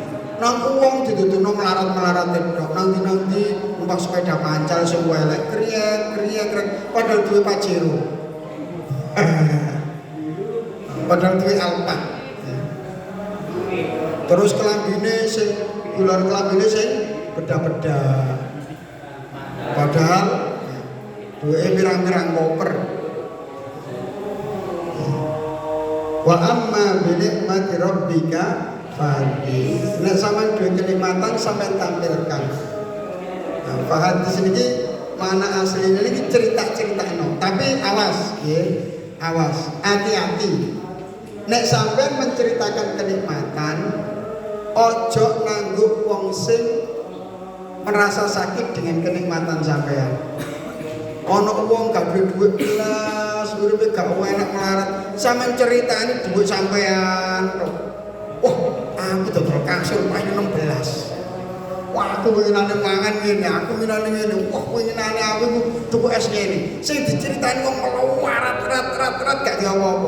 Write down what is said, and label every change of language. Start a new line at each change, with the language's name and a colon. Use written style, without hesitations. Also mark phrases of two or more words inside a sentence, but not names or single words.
Javanese: Nang wong dituduhno melarat-melarat tok,
Indonesian: nanti numpak
Javanese: sepeda pancal sing elek, kriek padahal duwe Pajero. Padahal duwe Alphard. Terus kelambine sing ular kelambine sing beda-beda. Padahal duwe pirang-pirang koper.
Arabic: وأما بنعمة ربك فحدث.
Javanese: Nek sampean duwe kenikmatan sampean tampilkan. Nah, fahadits niki mana asline niki cerita-critakno. Tapi awas, nggih.
Indonesian: Awas, hati-hati.
Javanese: Nek sampean
Indonesian: menceritakan kenikmatan,
Javanese: ojo nangguk wong sing
Indonesian: merasa sakit dengan kenikmatan
Javanese: sampean. Ono wong gak duwe dhuwit belas, uripe gak enak melarat, sampean ceritani dhuwit sampean. Wah, aku dodol kasur payu 16. Wah, aku winane mangan ngene, aku winane ngene. Wah, winane aku tuku es ngene. Sing diceritani wong melarat gak diopo-opo.